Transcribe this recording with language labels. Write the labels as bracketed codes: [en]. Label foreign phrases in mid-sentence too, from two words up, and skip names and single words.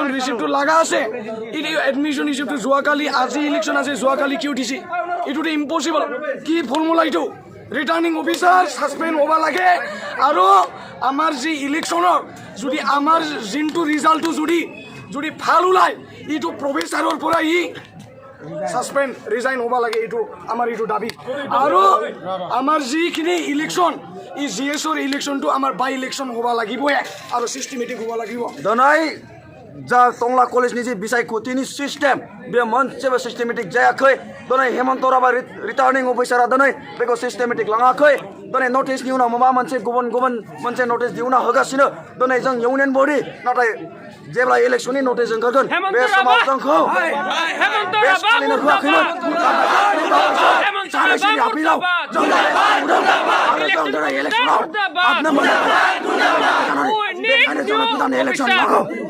[as] ৰিচিপ্টটো লগা আছে এই [en] admission receiptটো [as] যোৱাকালি আজি ইলেকশ্যন আছে যোৱাকালি কিয় দিছে এইটোতো ইম্পচিবল কি ফৰ্মুলা এইটো [en] returning officer [as] ছাছপেণ্ড হ'ব লাগে আৰু আমাৰ যি ইলেকশ্যনৰ যদি আমাৰ যোনটো ৰিজাল্টটো যদি ভাল ওলায় এইটো প্ৰফেচাৰৰ পৰা ছাছপেণ্ড ৰিজাইন হ'ব লাগে এইটো আমাৰ এইটো দাবী আৰু আমাৰ যিখিনি ইলেকশ্যন এই জি এছৰ ইলেকশ্যনটো আমাৰ [en] bye election [as] হ'ব লাগিবই আৰু চিষ্টেমেটিক হ'ব লাগিব [brx] दोनों जा टंगला कलेज नि बिसायख'थिनि सिस्टेम बे मोनसेबो सिस्टेमेटिक जायाखै दोनों हेमन्त राबा [en] returning officerआ [brx] दोनों बेखौ सिस्टेमेटिक लाङाखै दोनों नटिसनि उनाव माबा मोनसे गुबुन मोनसे नटिस दिहुनना होगासिनो दोनों जों [en] union body [brx] नाथाय जेब्ला इलेक्शननि नटिस ओंखारगोन बे समाव जोंखौ बे फालिनो होआखैमोन सानैसोनि आपिलाव जों दिनै इलेक्शनाव हाबनो मोनाखै जों गोदान इलेक्शन नांगौ